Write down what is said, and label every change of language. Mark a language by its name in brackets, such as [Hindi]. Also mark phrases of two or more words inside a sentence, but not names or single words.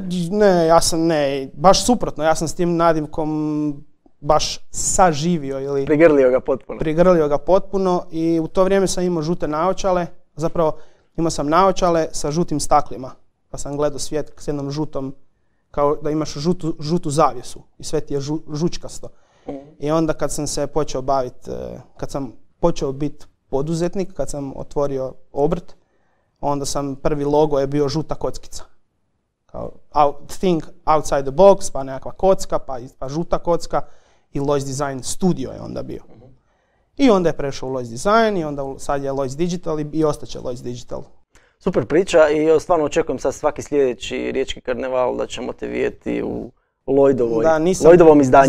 [Croatian] Ne, ja sam baš suprotno, ja sam s tim nadimkom baš saživio ili prigrlio ga potpuno i u to vrijeme sam imao žute naočale, zapravo imao sam naočale sa žutim staklima, pa sam gledao svijet s jednom žutom, kao da imaš žutu zavjesu i sve ti je žučkasto. I onda kad sam se počeo baviti, kad sam počeo biti poduzetnik, kad sam otvorio obrt, onda sam prvi logo je bio žuta kockica. Kao [English] think outside the box, [Croatian] pa nekakva kocka, pa žuta kocka i Lois Design Studio je onda bio. I onda je prešao u Lois Design i onda sad je Lois Digital i ostaće Lois Digital. Super priča i stvarno očekujem sad svaki sljedeći riječki karneval da ćemo te vidjeti u Lloydovom izdanju.